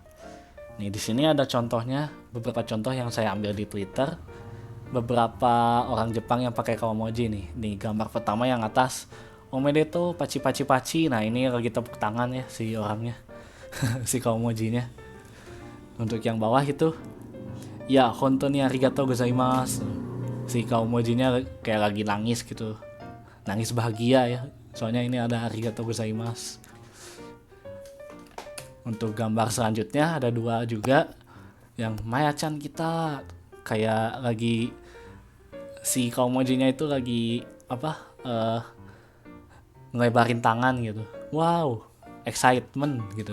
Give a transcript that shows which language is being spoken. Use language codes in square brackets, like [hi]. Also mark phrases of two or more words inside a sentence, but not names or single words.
[id] Nih di sini ada contohnya, beberapa contoh yang saya ambil di Twitter. Beberapa orang Jepang yang pakai kaomoji nih. Nih gambar pertama yang atas, [ja] おめでとう ぱち ぱち ぱち. [id] Nah ini lagi tepuk tangan ya si orangnya, si kaomojinya. Untuk yang bawah itu, ya [ja] 本当 に ありがとう ございます. [id] Si kaomojinya kayak lagi nangis gitu, nangis bahagia ya. Soalnya ini ada [ja] ありがとう ございます. [id] Untuk gambar selanjutnya ada dua juga, yang Maya-chan kita, kayak lagi si kaomojinya itu lagi ngelebarin tangan gitu. Wow, excitement gitu.